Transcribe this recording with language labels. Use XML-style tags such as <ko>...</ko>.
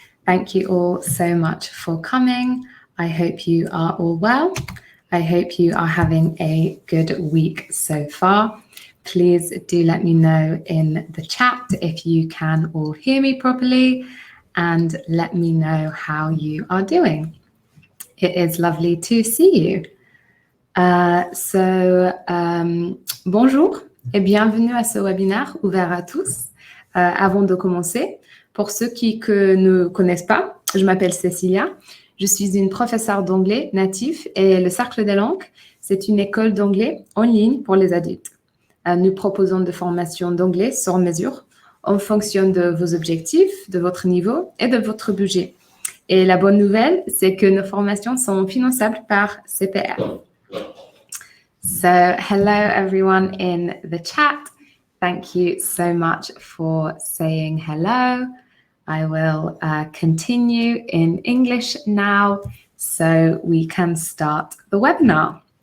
<en>Thank you all so much for coming. I hope you are all well. I hope you are having a good week so far. Please do let me know in the chat if you can all hear me properly, and let me know how you are doing. It is lovely to see you.</en> <fr>Bonjour et bienvenue à ce webinaire ouvert à tous. Avant de commencer, pour ceux qui ne connaissent pas, je m'appelle Cécilia. Je suis une professeure d'anglais natif et le Cercle des Langues, c'est une école d'anglais en ligne pour les adultes. Nous proposons des formations d'anglais sur mesure en fonction de vos objectifs, de votre niveau et de votre budget. Et la bonne nouvelle, c'est que nos formations sont finançables par CPR.</fr> <en>So, hello everyone in the chat. Thank you so much for saying hello. I will continue in English now so we can start the webinar.</en>